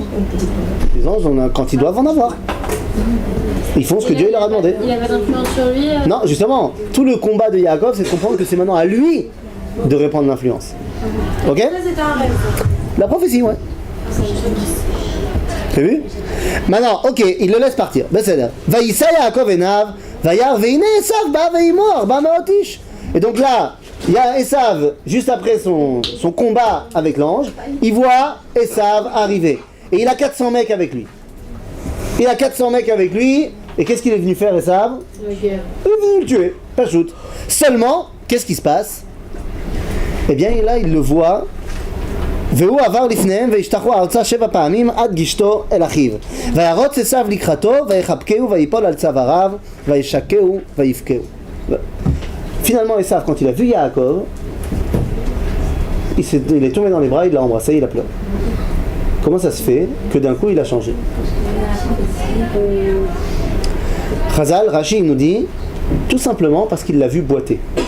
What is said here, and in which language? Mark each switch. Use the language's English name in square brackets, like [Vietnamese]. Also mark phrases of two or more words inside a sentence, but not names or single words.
[French] Les anges, quand ils doivent en avoir. Ils font ce que Dieu leur a demandé. Il avait d'influence sur lui. Non, justement, tout le combat de Yaakov, c'est de comprendre que c'est maintenant à lui de répandre l'influence. Ok? Ça, c'était un rêve. La prophétie, ouais. T'as vu? Maintenant, ok, il le laisse partir. Besséder. [Hebrew] וישא יעקב עיניו וירא והנה עשו בא ועמו ארבע מאות איש. [French] Et donc là, il y a Esav, juste après son combat avec l'ange, il voit Esav arriver. Et il a 400 mecs avec lui. Il a 400 mecs avec lui, et qu'est-ce qu'il est venu faire, Esav? La guerre. Il est venu le tuer, pas shoot. Seulement, qu'est-ce qui se passe? Eh bien, là, il le voit. [Hebrew] והוא עבר לפניהם והשתחו ארצה 7 פעמים עד גשתו אל אחיו. וירוץ עשיו לקראתו ויחבקהו ויפול על צוואריו וישקהו ויבכהו. [French] Finalement, Esav, quand il a vu Yaakov, il est tombé dans les bras, il l'a embrassé, il a pleuré. Comment ça se fait que d'un coup il a changé? Chazal, Rashi nous dit tout simplement parce qu'il l'a vu boiter.